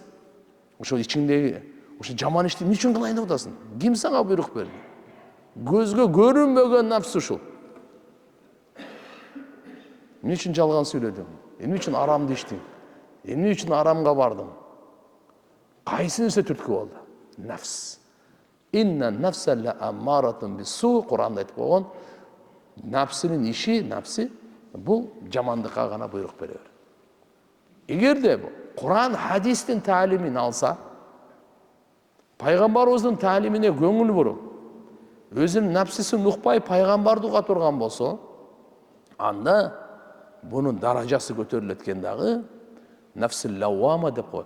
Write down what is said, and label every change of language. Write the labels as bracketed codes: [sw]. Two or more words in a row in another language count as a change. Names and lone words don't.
[ky] Ошол ичиңдеги ошо жаман ишти эмне үчүн кылайын деп атасың? Ким сага буйрук берди? Көзгө көрүнбөгөн нафс ушул. Эмне үчүн жалган сүйлөдүң? Эмне үчүн арамды иштиң? Эмне үчүн арамга бардың? Кайсынысы түрткү болду? [ar] Нафс. إن النفس لأمارة بالسوء. [ky] Кур'анда айтып койгон, нафсинин иши, нафси бул жамандыкка гана буйрук берет. Эгерде Кур'ан хадистин таалимин алса, пайгамбарыбыздын таалимине көңүл буруп, өзүнүн нафсисин укпай пайгамбарды уга турган болсо, анда бунун даражасы көтөрүлөт экен дагы, [ar] النفس اللوامة [ky] деп коет.